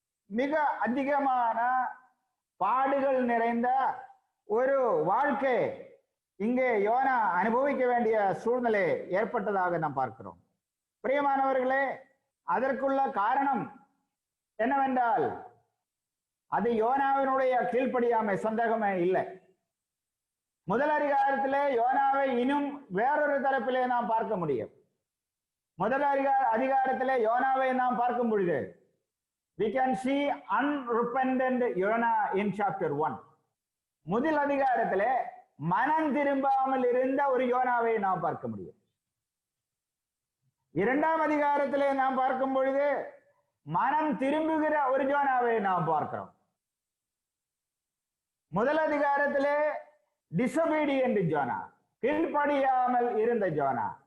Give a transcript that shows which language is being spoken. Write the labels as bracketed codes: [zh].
[ta] மிக அதிகமான பாடுகள் நிறைந்த ஒரு வாழ்க்கை இங்கே யோனா அனுபவிக்க வேண்டிய சூழ்நிலை ஏற்பட்டதாக நாம் பார்க்கிறோம். பிரியமானவர்களே, அதற்குள்ள காரணம் என்னவென்றால் அது யோனாவினுடைய கீழ்ப்படியாமை, சந்தேகமே இல்லை. முதல் அதிகாரத்திலே யோனாவை இன்னும் வேறொரு தரப்பிலே நாம் பார்க்க முடியும். முதல் அதிகாரத்திலே யோனாவை நாம் பார்க்கும் பொழுது [en] we can see unrepentant Jonah in chapter 1. [ta] முதல் அதிகாரத்திலே மனம் திரும்பாமல் இருந்த ஒரு யோனாவை நாம் பார்க்க முடியும். 2ஆம் அதிகாரத்திலே நாம் பார்க்கும் பொழுது மனம் திரும்புகிற ஒரு யோனாவை நாம் பார்க்கிறோம். முதல் அதிகாரத்திலே disobedient ஜோனா, கீழ்ப்படியாமல் இருந்த ஜோனா.